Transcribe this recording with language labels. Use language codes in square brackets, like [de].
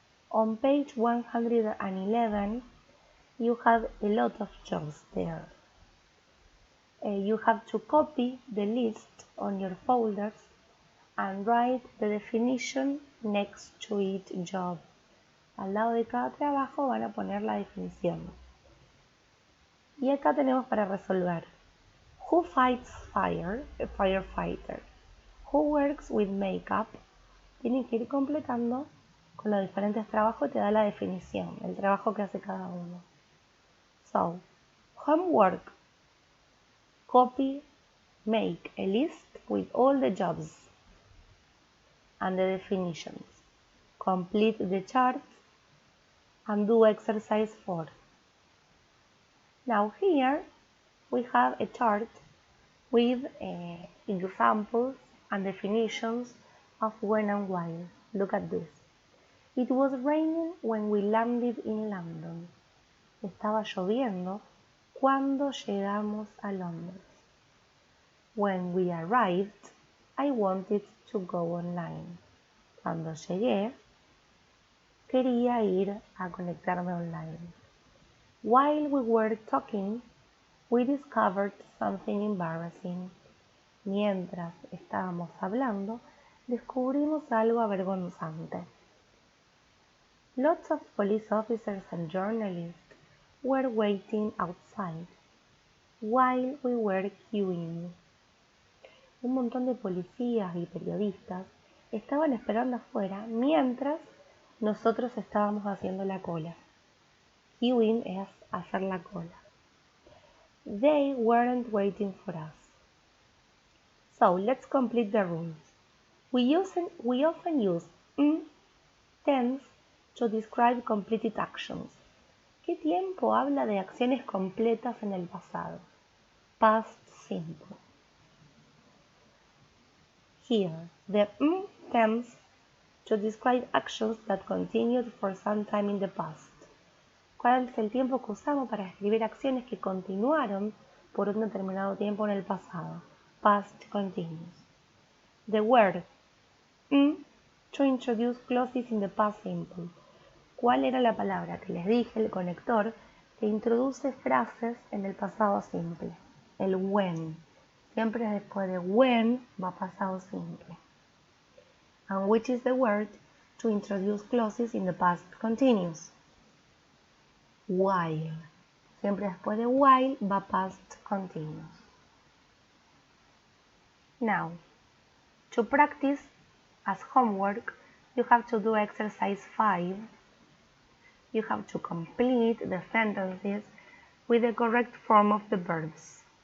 [en] On page 111, you have a lot of jobs there. You have to copy the list on your folders and write the definition next to each job. [es] Al lado de cada trabajo van a poner la definición. Y acá tenemos para resolver. [en] Who fights fire? A firefighter. Who works with makeup? [es] Tienen que ir completando con los diferentes trabajos y te da la definición, el trabajo que hace cada uno. [en] So, homework. Copy, make a list with all the jobs and the definitions. Complete the chart and do exercise 4. Now here we have a chart with examples and definitions of when and while. Look at this. It was raining when we landed in London. [es] Estaba lloviendo cuando llegamos a Londres. [en] When we arrived, I wanted to go online. [es] Cuando llegué, quería ir a conectarme online. [en] While we were talking, we discovered something embarrassing. [es] Mientras estábamos hablando, descubrimos algo avergonzante. [en] Lots of police officers and journalists were waiting outside while we were queuing. [es] Un montón de policías y periodistas estaban esperando afuera mientras nosotros estábamos haciendo la cola. Queuing es hacer la cola. [en] They weren't waiting for us. So let's complete the rules. We often use tense to describe completed actions. [es] ¿Qué tiempo habla de acciones completas en el pasado? [en] Past simple. Here, the tense to describe actions that continued for some time in the past. [es] ¿Cuál es el tiempo que usamos para escribir acciones que continuaron por un determinado tiempo en el pasado? [en] Past continuous. The word to introduce clauses in the past simple. [es] ¿Cuál era la palabra que les dije, el conector, que introduce frases en el pasado simple? El when. Siempre después de when va pasado simple. [en] And which is the word to introduce clauses in the past continuous? While. [es] Siempre después de while va past continuous. [en] Now, to practice as homework, you have to do exercise 5. You have to complete the sentences with the correct form of the verbs.